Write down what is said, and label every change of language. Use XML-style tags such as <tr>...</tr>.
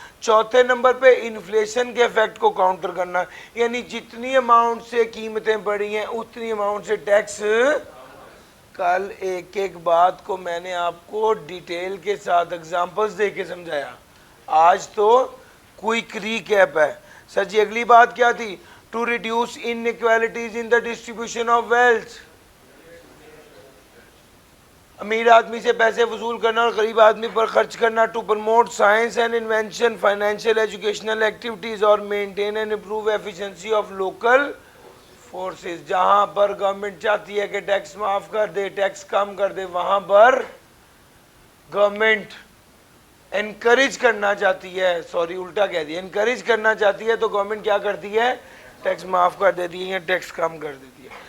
<ur>چوتھے نمبر پہ انفلیشن کے ایفیکٹ کو کاؤنٹر کرنا، یعنی جتنی اماؤنٹ سے قیمتیں بڑھی ہیں اتنی اماؤنٹ سے ٹیکس. کل ایک ایک بات کو میں نے آپ کو ڈیٹیل کے ساتھ ایگزامپلز دے کے سمجھایا. آج تو کوئک ریکیپ ہے. سر جی اگلی بات کیا تھی؟</ur> <en>To reduce inequalities in the distribution of wealth.</en> <ur>امیر آدمی سے پیسے وصول کرنا اور غریب آدمی پر خرچ کرنا.</ur> <en>To promote science and invention, financial educational activities اور maintain and improve efficiency of local forces.</en> <ur>جہاں پر گورنمنٹ چاہتی ہے کہ ٹیکس معاف کر دے، ٹیکس کم کر دے، وہاں پر گورنمنٹ انکریج کرنا چاہتی ہے، سوری الٹا کہہ دیا، انکریج کرنا چاہتی ہے تو گورنمنٹ کیا کرتی ہے؟ ٹیکس معاف کر دیتی ہے یا ٹیکس کم کر دیتی ہے.</ur>